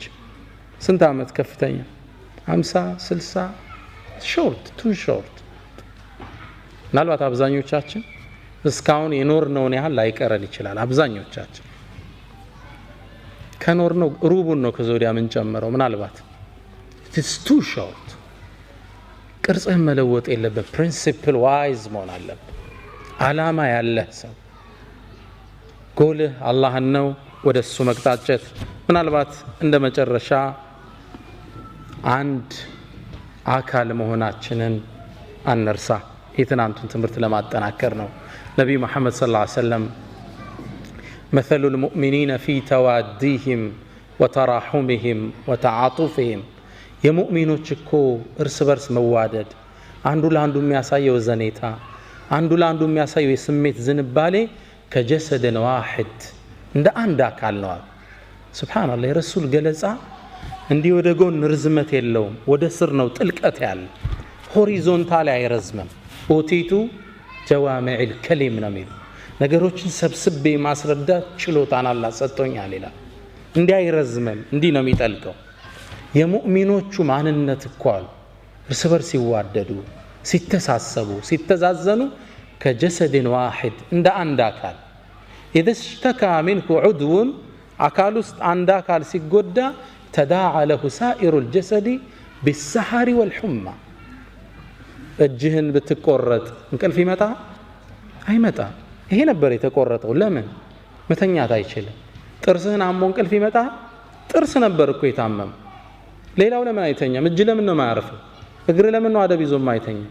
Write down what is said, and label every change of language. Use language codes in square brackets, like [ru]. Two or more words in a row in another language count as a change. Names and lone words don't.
[am] ስንት ዓመት ከፍተኛ 50 60 [en] short to short። [am] ምናልባት አብዛኞቻችን እስካሁን የኖርነውን ያህል ላይቀረን ይችላል። አብዛኞቻችን ከኖርነው ሩቡን ነው ከዞዲያ ምን ጨምረው ምናልባት [en] it's too short። [am] ቅርጽህን መለወጥ የለበት። [en] principle wise [am] መሆን አለበት። ዓላማ ያለህ ሰው ጎልህ አላህን ነው፣ ወደሱ መቅጣጨት። ምናልባት እንደ መጨረሻ አንድ አካል መሆናችንን አንርሳ። የትናንቱን ትምህርት ለማጠናከር ነው። ነብዩ መሐመድ [ar] صلى الله عليه وسلم مثل المؤمنين في تواديهم وتراحمهم وتعاطفهم [am] የሙእሚኖች እኮ እርስ በርስ መዋደድ፣ አንዱ ለአንዱ የሚያሳየው ዘኔታ፣ አንዱ ለአንዱ የሚያሳየው የስሜት ዝንባሌ [ar] كجسد واحد [am] እንደ አንድ አካል ነው። ሱብሃንአላህ። የረሱል ገለጻ እንዲህ ወደ ጎን ርዝመት የለውም፣ ወደ ስር ነው ጥልቀት ያለ፣ ሆሪዞንታል አይረዝምም። ኦቲቱ [ar] جوامع الكلم [am] ነው የሚለው፣ ነገሮችን ሰብስቤ ማስረዳት ችሎታን አላህ ሰጥቶኛል ይላል። እንዲህ አይረዝምም፣ እንዲህ ነው የሚጠልቀው። የሙእሚኖቹ ማንነት እኮ አሉ እርስ በርስ ሲዋደዱ፣ ሲተሳሰቡ፣ ሲተዛዘኑ [ar] كجسد واحد [am] እንደ አንድ አካል። [ar] إذا اشتكى منه عضو [am] አካል ውስጥ አንድ አካል ሲጎዳ [ar] تداعى له سائر الجسد بالسهر والحمى። [am] እጅህን ብትቆረጥ እንቅልፍ ይመጣ አይመጣ? ይሄ ነበር የተቆረጠው። ለምን መተኛት አይችልም? ጥርስህን አሞ እንቅልፍ ይመጣ? ጥርስ ነበር እኮ የታመመ። ሌላው ለምን አይተኛም? እጅ ለምን ነው ማያርፈው? እግር ለምን ነው አደብ ይዞ ማይተኛም?